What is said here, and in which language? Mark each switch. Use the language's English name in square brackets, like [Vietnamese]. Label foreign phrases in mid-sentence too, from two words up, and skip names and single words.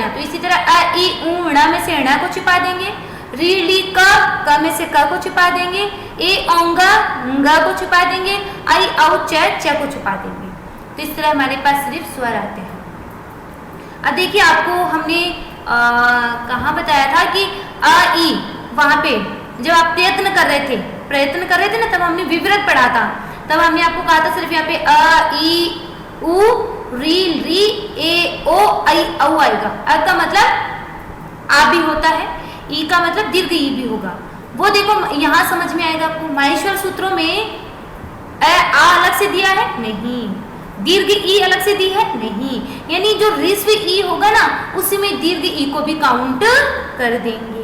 [Hindi] तो इसी तरह अ ई उ ण में से ण को छुपा देंगे, री ली क में से क को छुपा देंगे, ए ओंग ग को छुपा देंगे, आई औ च को छुपा देंगे। तो इस तरह हमारे पास सिर्फ स्वर आते हैं। अब देखिए आपको हमने कहाँ बताया था कि अ ई, वहां पे जब आप प्रयत्न कर रहे थे ना, तब हमने विवृत पढ़ा था। तब हमने आपको कहा था सिर्फ यहाँ पे अ ई उ री री ए ओ आई औ आएगा। अ का मतलब आ भी होता है, ई का मतलब दीर्घ ई भी होगा। वो देखो यहाँ समझ में आएगा आपको। माहेश्वर सूत्रों में आ अलग से दिया है? नहीं। दीर्घ ई अलग से दी है? नहीं। यानी जो ऋस्व ई होगा ना, उसी में दीर्घ ई को भी काउंट कर देंगे।